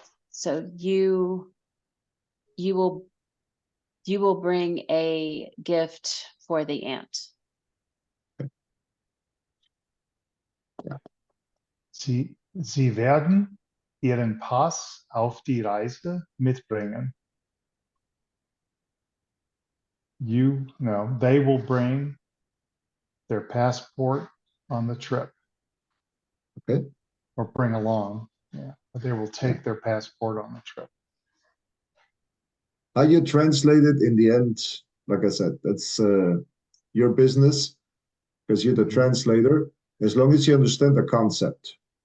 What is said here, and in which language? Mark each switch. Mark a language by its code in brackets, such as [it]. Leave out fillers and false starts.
[en] So you will bring a gift for the aunt. [de] Sie werden ihren Pass auf die Reise mitbringen. [en] They will bring their passport on the trip. Okay. Or bring along. Yeah. But they will take their passport on the trip. How you translate it in the end, like I said, that's your business because you're the translator, as long as you understand the concept.